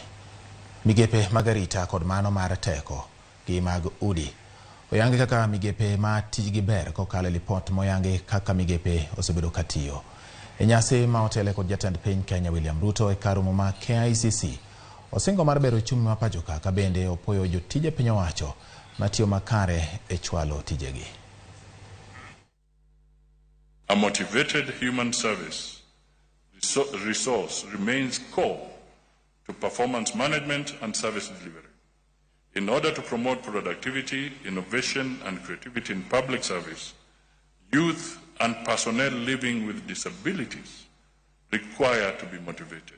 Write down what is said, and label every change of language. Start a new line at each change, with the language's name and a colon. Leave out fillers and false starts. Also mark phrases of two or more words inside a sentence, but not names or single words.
Luo (Kenya and Tanzania): Migepe mag arita kod mano mar teko gi mag udi oyangi kaka migepe ma tijgi ber kokalo Lipot moyangi kaka migepe osebedo katiyo. E nyasi ma otele kod jatend piny Kenya William Ruto e karumo ma KICC osingo mar bero chumi ma pachoka ka bende opoyo jotije piny owacho matiyo makare e chwalo tijegi.
English: A motivated human service resource remains core to performance management and service delivery. In order to promote productivity, innovation, and creativity in public service, youth and personnel living with disabilities require to be motivated.